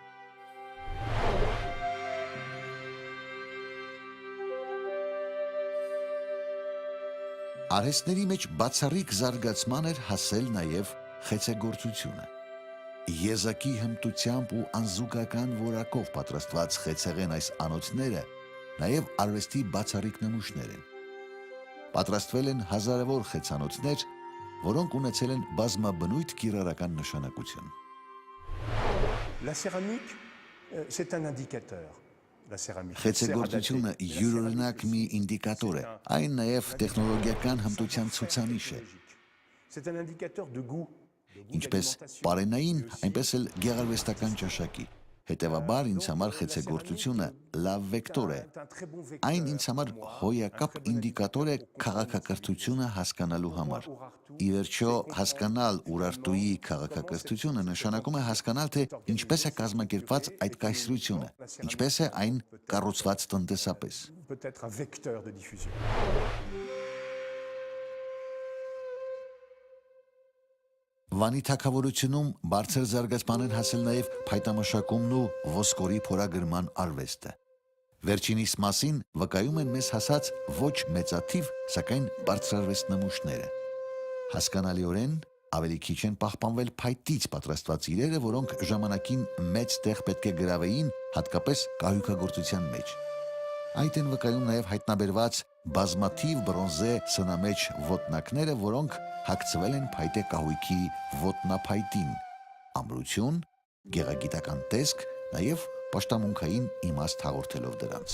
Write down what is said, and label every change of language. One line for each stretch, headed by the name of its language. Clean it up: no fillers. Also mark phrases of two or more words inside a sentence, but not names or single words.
Armenian: Արհեստների մեջ բացառիկ զարգացման էր հասել նաև խեցեգործությունը։ Եզակի հմտությամբ ու անզուգական որակով պատրաստված խեցեղեն այս անոթները նաև արվեստի բացառիկ նմուշներ են։ Պատրաստվել են հազարավոր խեցանոթներ, որոնք ունեցել են բազմաբնույթ կիրառական նշանակություն։
French: La céramique, c'est un indicateur. La céramique.
Armenian: Խեցեգործությունը յուրօրինակ մի ինդիկատոր է, այն նաև տեխնոլոգիական հմտության ցուցանիշ է։
French: C'est un indicateur de goût.
Armenian: Ինչպես պարենային, այնպես էլ գեղարվեստական ճաշակի։ Հետևաբար ինձ համար խեցեգործությունը լավ վեկտոր է։ Այն ինձ համար հոյակապ ինդիկատոր է քաղաքակրթությունը հասկանալու համար։ Ի վերջո, հասկանալ Ուրարտուի քաղաքակրթությունը նշանակում է հասկանալ, թե ինչպես է կազմակերպված այդ կայսրությունը, ինչպես է այն կառուցված տնտեսապես։
French: Peut-être un vecteur de diffusion.
Armenian: Վանի թագավորությունում բարձր զարգացման են հասել նաև փայտամշակումն ու ոսկորի փորագրման արվեստը։ Վերջինիս մասին վկայում են մեզ հասած ոչ մեծաթիվ, սակայն բարձրարվեստ նմուշները։ Հասկանալիորեն ավելի քիչ են պահպանվել փայտից պատրաստված իրերը, որոնք ժամանակին մեծ տեղ պետք է գրավեին, հատկապես կահույքագործության մեջ։ Այդ են վկայում նաև հայտնաբերված բազմաթիվ բրոնզե սնամեջ ոտնակները, որոնք հագցվել են փայտե կահույքի ոտնափայտին, ամրություն, գեղագիտական տեսք, նաև պաշտամունքային իմաստ հաղորդելով դրանց։